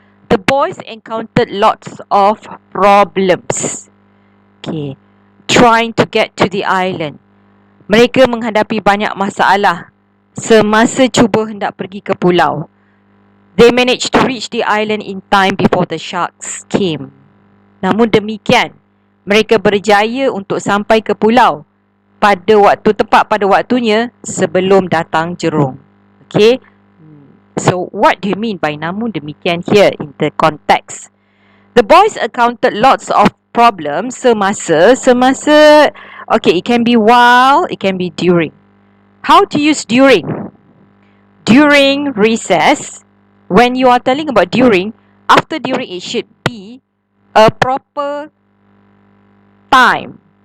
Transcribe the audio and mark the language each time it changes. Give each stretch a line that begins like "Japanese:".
English: The boys encountered lots of problems. Okay, trying to get to the island.
Malay: Mereka menghadapi banyak masalah semasa cuba hendak pergi ke pulau.
English: They managed to reach the island in time before the sharks came.
Malay: Namun demikian, mereka berjaya untuk sampai ke pulau tepat pada waktunya sebelum datang jerung.
English: Okay? So, what do you mean by
Malay: namun demikian
English: here in the context? The boys encountered lots of problems semasa, okay, it can be while, it can be during. How to use during? During recess, when you are telling about during, after during it should be a proper time.